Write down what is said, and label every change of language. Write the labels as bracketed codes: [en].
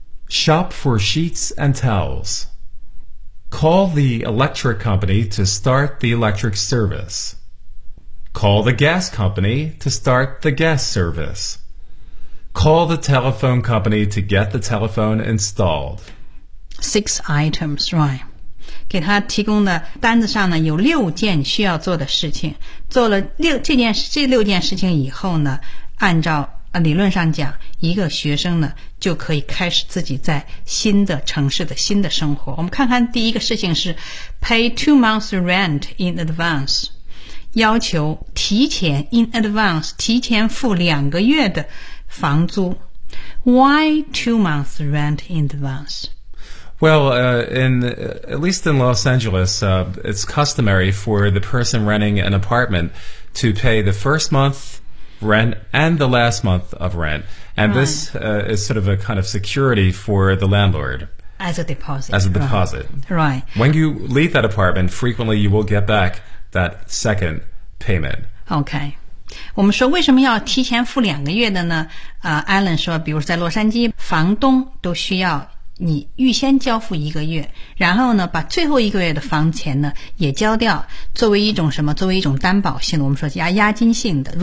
[en] Shop for sheets and towels. Call the electric company to start the electric service. Call the gas company to start the gas service. Call the telephone company to get the telephone installed. Six items, right? [zh] 给他提供的单子上呢有六件需要做的事情。做了这六件事情以后呢，按照理论上讲，一个学生呢就可以开始自己在新的城市的新的生活。我们看看第一个事情是 [en] pay 2 months rent in advance， [zh] 要求提前 [en] in advance [zh] 提前付两个月的房租。 [en] Why 2 months rent in advance？ Well, at least in Los Angeles, it's customary for the person renting an apartment to pay the first month rent and the last month of rent. And this is sort of a kind of security for the landlord. As a deposit. Right. When you leave that apartment, frequently you will get back that second payment. Okay. [zh] 我们说为什么要提前付两个月的呢？Alan 说，比如在洛杉矶，房东都需要你预先交付一个月，然后呢，把最后一个月的房钱呢也交掉，作为一种什么？作为一种担保性的，我们说押金性的。